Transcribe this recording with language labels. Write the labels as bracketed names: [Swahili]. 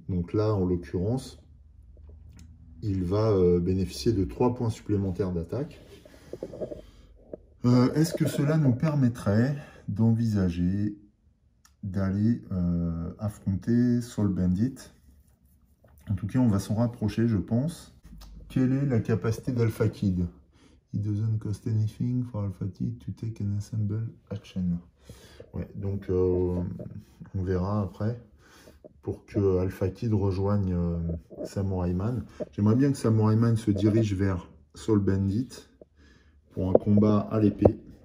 [French] Donc là, en l'occurrence, il va bénéficier de 3 points supplémentaires d'attaque. Est-ce que cela nous permettrait d'envisager d'aller affronter Soul Bandit? En tout cas, on va s'en rapprocher, je pense. Quelle est la capacité d'Alpha Kid? [English] It doesn't cost anything for Alpha-T to take an assemble action. [French] Ouais, donc on verra après pour que Alpha Kid rejoigne Samurai Man. J'aimerais bien que Samurai Man se dirige vers Soul Bandit pour un combat à l'épée.